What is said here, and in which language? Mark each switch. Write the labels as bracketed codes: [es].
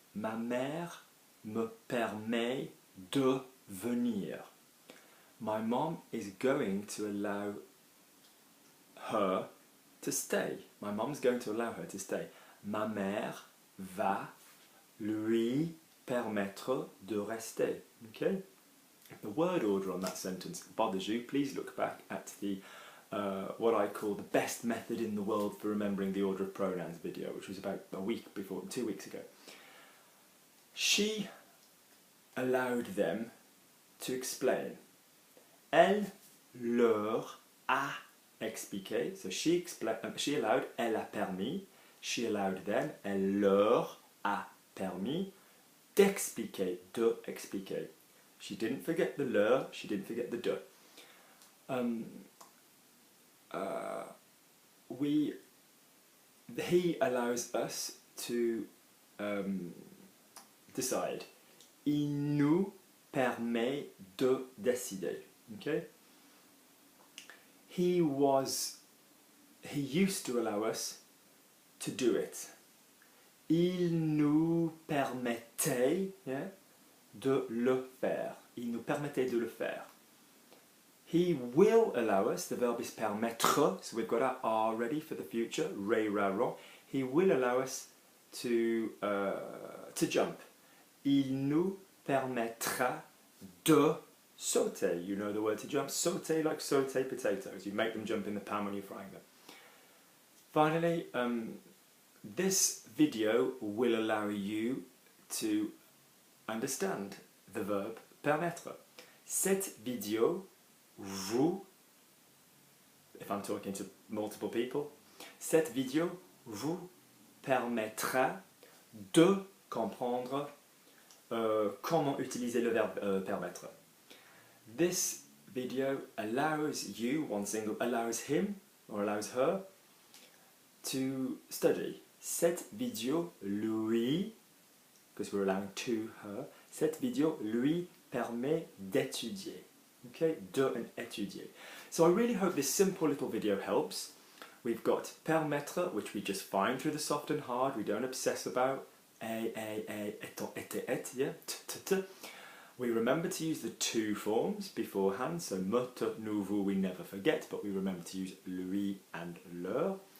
[fr] Ma mère me permet de venir. [en] My mom is going to allow her to stay. My mom's going to allow her to stay. [fr] Ma mère va lui permettre de rester. [en] Okay? If the word order on that sentence bothers you, please look back at the what I call the best method in the world for remembering the order of pronouns video, which was about 2 weeks ago. She allowed them to explain. [fr] Elle leur a expliqué. [en] So she allowed, [fr] elle a permis. [en] She allowed them, [fr] elle leur a permis d'expliquer, de expliquer. [en] She didn't forget the leur, she didn't forget the de. He allows us to decide. [fr] Il nous permet de décider. [en] Okay? He used to allow us to do it. [fr] Il nous permettait, [en] yeah, [fr] de le faire. Il nous permettait de le faire. [en] He will allow us, the verb is permettre, so we've got our R ready for the future, re, ra, ron. He will allow us to jump. [fr] Il nous permettra de sauter. [en] You know the word to jump. Sauter, like saute potatoes. You make them jump in the pan when you're frying them. Finally, this video will allow you to understand the verb permettre. [fr] Cette vidéo vous, [en] if I'm talking to multiple people, [fr] cette vidéo vous permettra de comprendre comment utiliser le verbe permettre. [en] This video allows you, allows him or allows her to study. [fr] Cette vidéo lui, [en] because we're allowing to her, [fr] cette vidéo lui permet d'étudier. [en] Okay, de and étudier. So I really hope this simple little video helps. We've got permettre, which we just find through the soft and hard, we don't obsess about. Et, yeah, t. We remember to use the to forms beforehand, so me, te, nous, vous, we never forget, but we remember to use lui and leur.